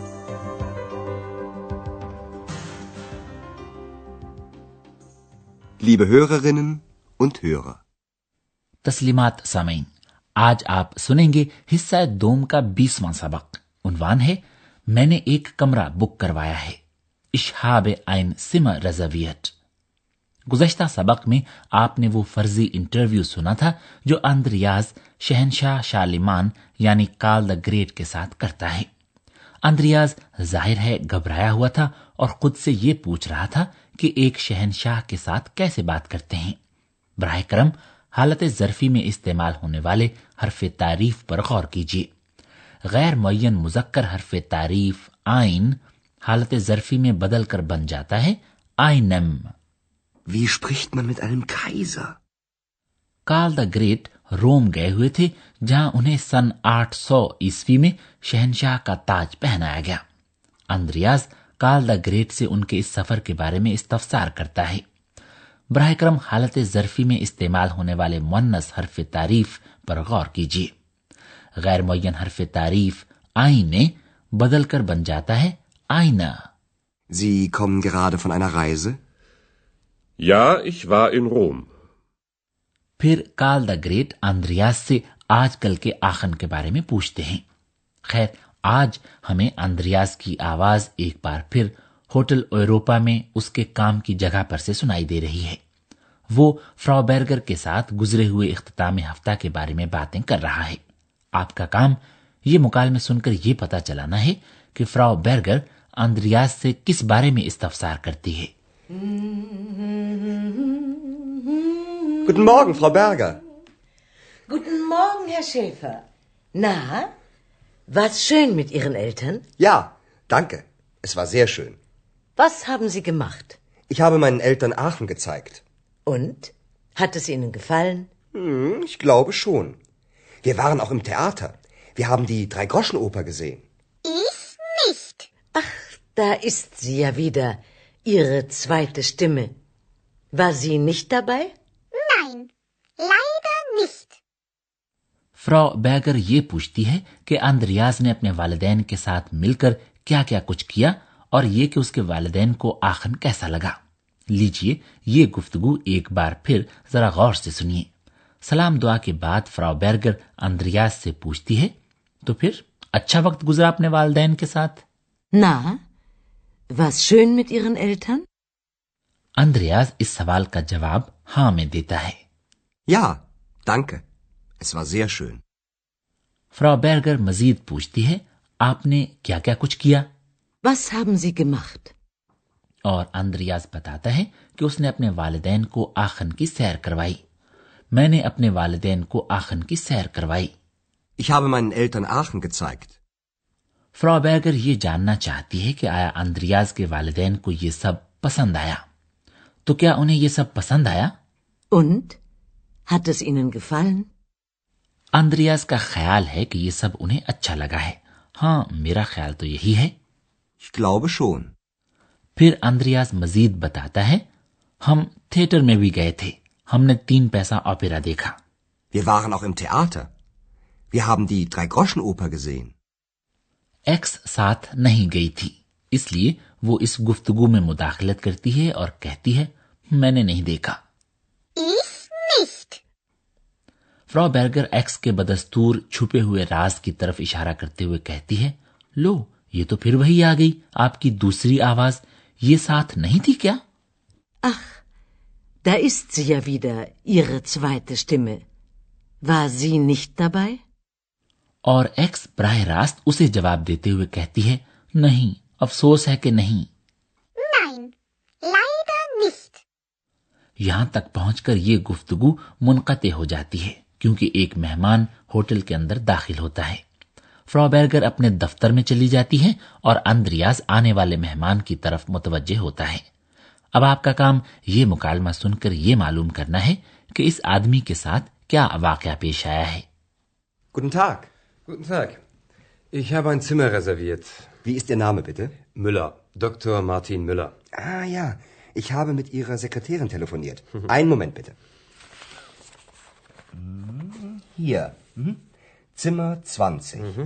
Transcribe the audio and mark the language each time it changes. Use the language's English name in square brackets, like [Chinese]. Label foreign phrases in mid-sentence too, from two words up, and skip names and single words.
[German] Liebe Hörerinnen und Hörer. [Urdu] تسلیمات سامعین، آج آپ سنیں گے حصہ دوم کا 20واں سبق. عنوان ہے میں نے ایک کمرہ بک کروایا ہے. [German] Ich habe ein Zimmer reserviert. [Urdu] گزشتہ سبق میں آپ نے وہ فرضی انٹرویو سنا تھا جو اندریاز شہنشاہ شارلیمان یعنی کارل دا گریٹ کے ساتھ کرتا ہے. اندریاز ظاہر ہے گھبرایا ہوا تھا اور خود سے یہ پوچھ رہا تھا کہ ایک شہنشاہ کے ساتھ کیسے بات کرتے ہیں. براہ کرم حالت ظرفی میں استعمال ہونے والے حرف تعریف پر غور کیجیے. غیر معین مذکر حرف تعریف آئین حالت ظرفی میں بدل کر بن جاتا ہے einem. [German] Wie spricht man mit einem Kaiser? [Urdu] کارل دا گریٹ روم گئے ہوئے تھے جہاں انہیں سن 800 عیسوی میں شہنشاہ کا تاج پہنایا گیا. اندریاز کارل دا گریٹ سے ان کے اس سفر کے بارے میں استفسار کرتا ہے. براہ کرم حالت ظرفی میں استعمال ہونے والے مؤنث حرف تعریف پر غور کیجیے. غیر معین حرف تعریف آئینے بدل کر بن جاتا ہے آئینہ. [German] Sie kommen gerade von einer Reise? Ja, ich war in Rom. [Urdu] پھر کارل دا گریٹ اندریاز سے آج کل کے آخن کے بارے میں پوچھتے ہیں. خیر آج ہمیں اندریاز کی آواز ایک بار پھر ہوٹل ایوروپا میں اس کے کام کی جگہ پر سے سنائی دے رہی ہے. وہ فراو بیرگر کے ساتھ گزرے ہوئے اختتام ہفتہ کے بارے میں باتیں کر رہا ہے. آپ کا کام یہ مکالمے سن کر یہ پتا چلانا ہے کہ فراو بیرگر اندریاز سے کس بارے میں استفسار کرتی ہے. [German] Guten Morgen, Frau Berger. Guten Morgen, Herr Schäfer. Na, war's schön mit Ihren Eltern? Ja, danke. Es war sehr schön. Was haben Sie gemacht? Ich habe meinen Eltern Aachen gezeigt. Und? Hat es Ihnen gefallen? Ich glaube schon. Wir waren auch im Theater. Wir haben die Drei-Groschen-Oper gesehen. Ich nicht. Ach, da ist sie ja wieder, Ihre zweite Stimme. War sie nicht dabei? Nein, leider nicht. [Urdu] فراو بیگر یہ پوچھتی ہے کہ اندریاز نے اپنے والدین کے ساتھ مل کر کیا کیا کچھ کیا اور یہ کہ اس کے والدین کو آخن کیسا لگا. لیجئے یہ گفتگو ایک بار پھر ذرا غور سے سنیے. سلام دعا کے بعد فراو بیرگر اندریاز سے پوچھتی ہے تو پھر اچھا وقت گزرا اپنے والدین کے ساتھ؟ [German] Na, war's schön mit Ihren Eltern? [Urdu] اندریاز اس سوال کا جواب ہاں میں دیتا ہے. [German] Ja, danke. Es war sehr schön. [Urdu] فراو بیرگر مزید پوچھتی ہے آپ نے کیا کیا کچھ کیا؟ [German] Was haben Sie gemacht? [Urdu] اور اندریاز بتاتا ہے کہ اس نے اپنے والدین کو آخن کی سیر کروائی. میں نے اپنے والدین کو آخن کی سیر کروائی. [German] Ich habe meinen Eltern Aachen gezeigt. [Urdu] فراو بیرگر یہ جاننا چاہتی ہے کہ آیا اندریاز کے والدین کو یہ سب پسند آیا. تو کیا انہیں یہ سب پسند آیا؟ [German] Und? Hat es Ihnen gefallen? [Urdu] اندریاز کا خیال ہے کہ یہ سب انہیں اچھا لگا ہے. ہاں میرا خیال تو یہی ہے. [German] Ich glaube schon. [Urdu] پھر اندریاز مزید بتاتا ہے ہم تھیٹر میں بھی گئے تھے. ہم نے 3 پیسہ اوپیرا دیکھا. [German] Wir waren auch im Theater. Wir haben die Drei-Groschen-Oper gesehen. [Urdu] ایکس ساتھ نہیں گئی تھی اس لیے وہ اس گفتگو میں مداخلت کرتی ہے اور کہتی ہے میں نے نہیں دیکھا. [German] Ich nicht. [Urdu] فراو بیرگر ایکس کے بدستور چھپے ہوئے راز کی طرف اشارہ کرتے ہوئے کہتی ہے لو یہ تو پھر وہی آ گئی آپ کی دوسری آواز. یہ ساتھ نہیں تھی کیا؟ [German] Ach, da ist sie ja wieder, Ihre zweite Stimme. War sie nicht dabei? [Urdu] اور ایکس براہ راست اسے جواب دیتے ہوئے کہتی ہے نہیں افسوس ہے کہ نہیں. [German] Nein, leider nicht. [Urdu] یہاں تک پہنچ کر یہ گفتگو منقطع ہو جاتی ہے کیونکہ ایک مہمان ہوٹل کے اندر داخل ہوتا ہے. فراو بیرگر اپنے دفتر میں چلی جاتی ہے اور اندریاز آنے والے مہمان کی طرف متوجہ ہوتا ہے. اب آپ کا کام یہ مکالمہ سن کر یہ معلوم کرنا ہے کہ اس آدمی کے ساتھ کیا واقعہ پیش آیا ہے. [German] Guten Tag. Guten Tag. Ich habe ein Zimmer reserviert. Wie ist Ihr Name, bitte? Müller. Dr. Martin Müller. Ah ja, ich habe mit Ihrer Sekretärin telefoniert. Einen Moment, bitte. Hier. Zimmer 20.